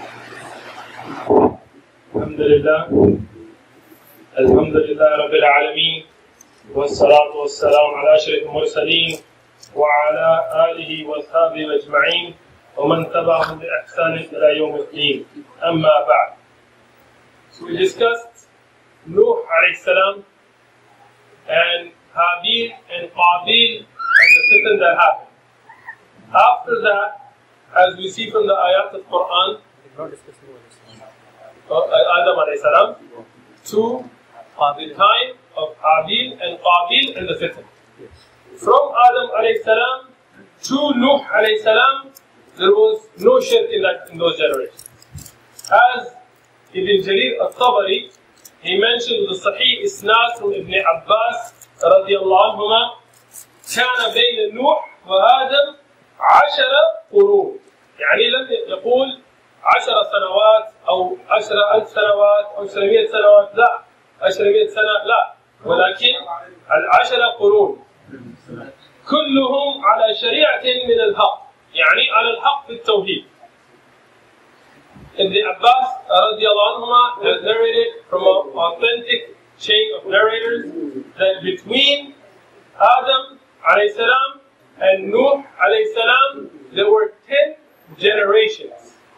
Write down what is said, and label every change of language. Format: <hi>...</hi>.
<ar>الحمد لله رب العالمين والصلاة والسلام على أشرف المرسلين وعلى آله وأصحابه أجمعين ومن تبعهم بإحسان إلى يوم الدين. أما بعد.</ar> <en>So we discussed Nuh alayhi salam and Habil and Qabil and the fitan that happened. After that, as we see from the ayat of Quran, Adam alayhi salam, to the time of Habil and Qabil and the fitan. From Adam alayhi salam to Nuh alayhi salam, there was no shirk in those generations. As Ibn Jarir al-Tabari, he mentioned the Sahih Isnad from Ibn Abbas radiyallahu anhuma,</en> <ar>كان بين نوح وآدم 10 قرون. يعني لم يقول 10 سنوات أو 10,000 سنوات أو 100 سنوات، لا 100 سنة لا، ولكن 10 قرون كلهم على شريعة من الحق، يعني على الحق في التوحيد.</ar> <en>Ibn Abbas radiallahu anhuma has narrated from an authentic chain of narrators that between Adam alayhi salam and Nuh alayhi salam there were 10 generations.</en>